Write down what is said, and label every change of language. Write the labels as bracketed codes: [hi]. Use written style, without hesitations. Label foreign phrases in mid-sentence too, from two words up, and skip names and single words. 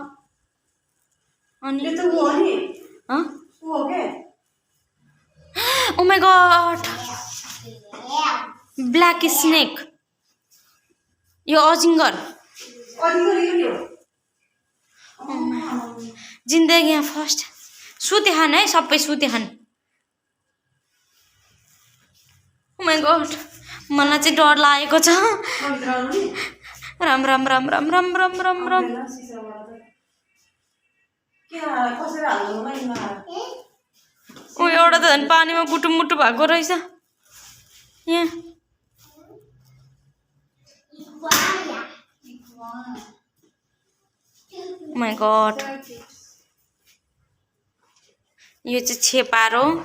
[ne] अनि [en] oh my god black snake [ne] यो अजिङ्गर जिन्दगीमा फर्स्ट सुते खान है सबै सुते खान [en] my god [ne] मलाई चाहिँ डर लागेको छ राम राम राम राम राम राम राम राम ओ एउटा त झन् पानीमा गुटुमुटु भएको रहेछ यहाँ [en] my god [ne] यो चाहिँ छेपारो